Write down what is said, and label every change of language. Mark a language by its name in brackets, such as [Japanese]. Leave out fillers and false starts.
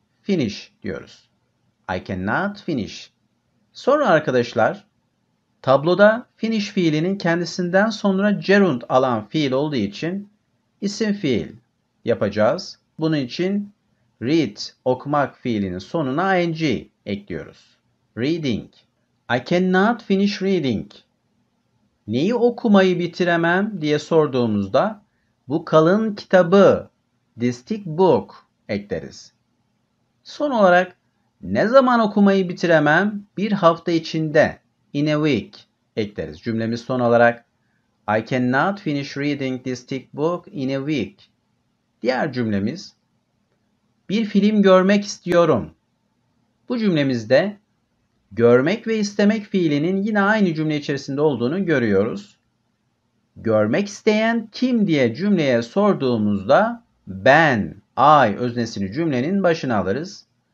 [Turkish] Finish diyoruz. [English] I cannot finish. [Turkish] Sonra arkadaşlar tabloda finish fiilinin kendisinden sonra gerund alan fiil olduğu için isim fiil yapacağız. Bunun için read okumak fiilinin sonuna ing ekliyoruz. [English] Reading. I cannot finish reading. [Turkish] Neyi okumayı bitiremem diye sorduğumuzda bu kalın kitabı, [English] this thick book [Turkish] ekleriz. Son olarak Ne zaman okumayı bitiremem? Bir hafta içinde. [English] In a week [Turkish] ekleriz. Cümlemiz son olarak [English] I cannot finish reading this thick book in a week. [Turkish] Diğer cümlemiz bir film görmek istiyorum. Bu cümlemizde görmek ve istemek fiilinin yine aynı cümle içerisinde olduğunu görüyoruz. Görmek isteyen kim diye cümleye sorduğumuzda ben, I öznesini cümlenin başına alırız.